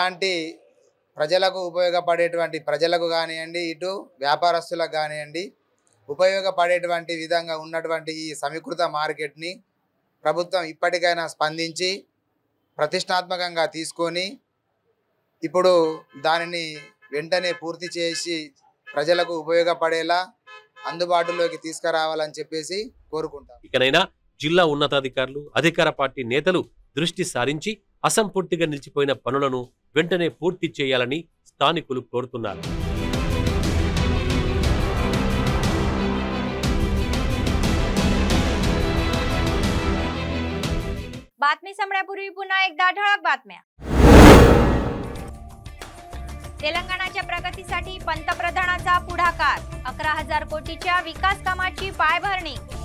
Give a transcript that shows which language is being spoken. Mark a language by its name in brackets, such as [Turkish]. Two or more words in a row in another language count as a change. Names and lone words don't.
[Telugu] ఇలాంటి ప్రజలకు ఉపయోగపడేటువంటి ప్రజలకు కానివ్వండి, ఇటు వ్యాపారస్తులకు కానివ్వండి ఉపయోగపడేటువంటి విధంగా ఉన్నటువంటి ఈ సమీకృత మార్కెట్ని ప్రభుత్వం ఇప్పటికైనా స్పందించి ప్రతిష్టాత్మకంగా తీసుకొని ఇప్పుడు దానిని వెంటనే పూర్తి చేసి ప్రజలకు ఉపయోగపడేలా అందుబాటులోకి తీసుకురావాలని చెప్పేసి కోరుకుంటాం. ఇకనైనా జిల్లా ఉన్నతాధికారులు, అధికార పార్టీ నేతలు దృష్టి సారించి అసంపూర్తిగా నిలిచిపోయిన పనులను వెంటనే పూర్తి చేయాలని స్థానికులు కోరుతున్నారు. [Marathi] बातमी संपण्यापूर्वी पुन्हा एकदा ठळक बातम्या. तेलंगणाच्या प्रगतीसाठी पंतप्रधानांचा पुढाकार, 11,000 कोटीच्या विकास कामाची पायभरणी.